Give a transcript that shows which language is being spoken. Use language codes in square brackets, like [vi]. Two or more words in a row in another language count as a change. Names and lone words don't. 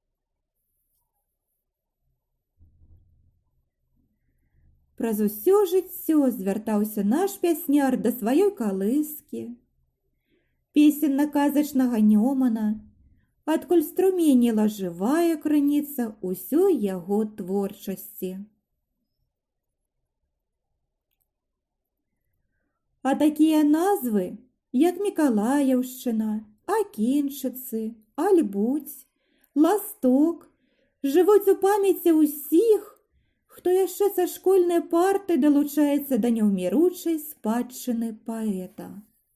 [be] Праз усё жыццё звяртаўся наш пясняр да сваёй калыскі, песенна-казачнага Нёмана, адкуль струменела жывая крыніца ўсёй яго творчасці. А такія назвы, [uk] як Миколаївщина, Акінчиці, Альбуть, Ласток, живуть у пам'яті усіх, хто яще са школьної парти долучається до неумиручої спадщини поета.